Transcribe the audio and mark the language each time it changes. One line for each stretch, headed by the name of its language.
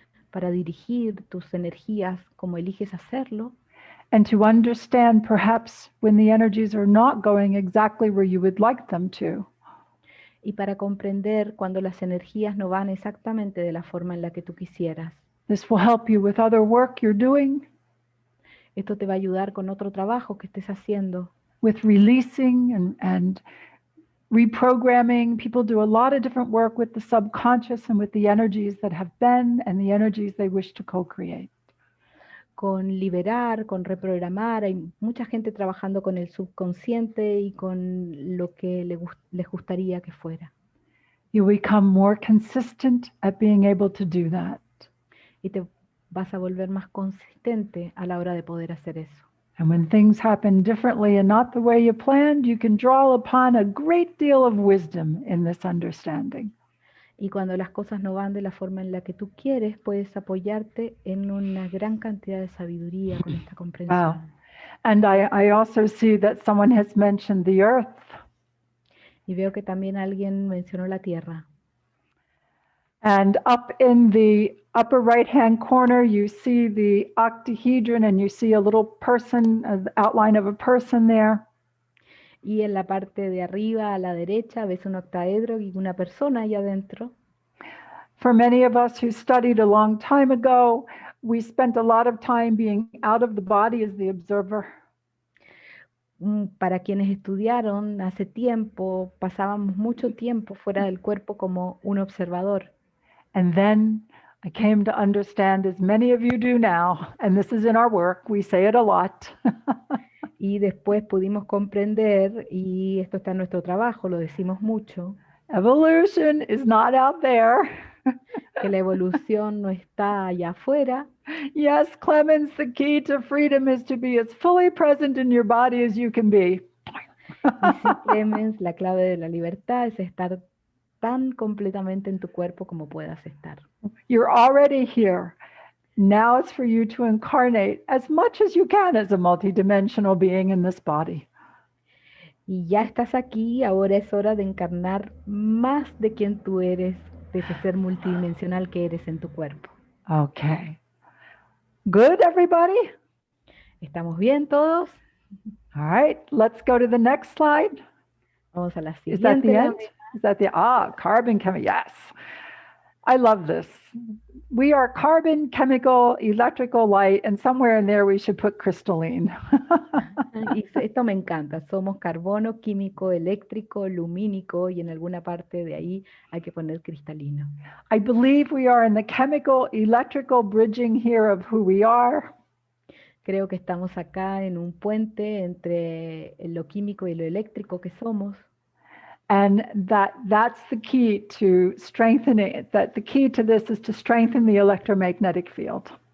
Spanish: para dirigir tus energías como eliges hacerlo,
English: and to understand perhaps when the energies are not going exactly where you would like them to.
Spanish: y para comprender cuando las energías no van exactamente de la forma en la que tú quisieras.
English: This will help you with other work you're doing,
Spanish: Esto te va a ayudar con otro trabajo que estés haciendo,
English: with releasing and reprogramming. People do a lot of different work with the subconscious and with the energies that have been and the energies they wish to co-create.
Spanish: con liberar, con reprogramar. Hay mucha gente trabajando con el subconsciente y con lo que les gustaría que fuera.
English: You become more consistent at being able to do that.
Spanish: Y te vas a volver más consistente a la hora de poder hacer eso.
English: And when things happen differently and not the way you planned, you can draw upon a great deal of wisdom in this understanding.
Spanish: Y cuando las cosas no van de la forma en la que tú quieres, puedes apoyarte en una gran cantidad de sabiduría con esta comprensión.
English: Wow. And I also see that someone has mentioned the earth.
Spanish: Y veo que también alguien mencionó la tierra.
English: And up in the upper right-hand corner, you see the octahedron and you see a little person, an outline of a person there.
Spanish: Y en la parte de arriba, a la derecha, ves un octaedro y una persona ahí adentro.
English: For many of us who studied a long time ago, we spent a lot of time being out of the body as the observer.
Spanish: Para quienes estudiaron hace tiempo, pasábamos mucho tiempo fuera del cuerpo como un observador.
English: And then I came to understand, as many of you do now, and this is in our work, we say it a lot.
Spanish: Y después pudimos comprender, y esto está en nuestro trabajo, lo decimos mucho,
English: Evolution is not out there.
Spanish: que la evolución no está allá afuera.
English: Yes, Clemens, the key to freedom is to be as fully present in your body as you can be.
Spanish: Y sí, Clemens, la clave de la libertad es estar tan completamente en tu cuerpo como puedas estar.
English: You're already here. Now it's for you to incarnate as much as you can as a multidimensional being in this body.
Spanish: Y ya estás aquí, ahora es hora de encarnar más de quien tú eres, de ese ser multidimensional que eres en tu cuerpo.
English: Okay. Good, everybody?
Spanish: ¿Estamos bien todos?
English: All right, let's go to the next slide.
Spanish: Vamos a la
English: Is that the end? Is that the, carbon chemistry, yes. I love this. we are carbon, chemical, electrical, light, and somewhere in there we should put crystalline.
Spanish: Y esto me encanta. Somos carbono, químico, eléctrico, lumínico y en alguna parte de ahí hay que poner cristalino.
English: I believe we are in the chemical, electrical bridging here of who we are.
Spanish: Creo que estamos acá en un puente entre lo químico y lo eléctrico que somos.
English: And that's the key to strengthening it, that the key to this is to strengthen the electromagnetic field.